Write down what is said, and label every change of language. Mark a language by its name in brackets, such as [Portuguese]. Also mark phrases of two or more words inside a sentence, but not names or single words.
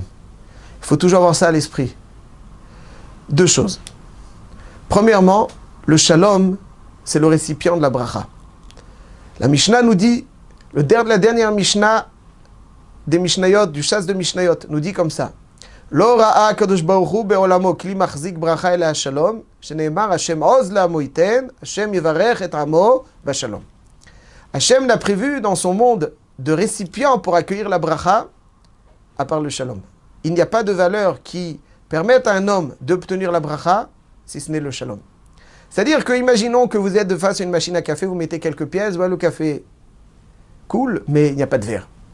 [French] Il faut toujours avoir ça à l'esprit. Deux choses. Premièrement, le shalom, c'est le récipient de la bracha. La Mishnah nous dit, la dernière Mishnah des Mishnayot, du chasse de Mishnayot, nous dit comme ça. [Hebrew] לא ראה קדוש ברוך הוא בעולמו כלי מחזיק ברכה אלא שלום, שנאמר השם עוז לעמו יתן, השם יברך את עמו בשלום. [French] Hashem n'a prévu dans son monde de récipient pour accueillir la bracha, à part le shalom. Il n'y a pas de valeur qui permette à un homme d'obtenir la bracha, si ce n'est le shalom. C'est-à-dire que, imaginons que vous êtes face à une machine à café, vous mettez quelques pièces, voilà, le café coule, mais il n'y a pas de verre.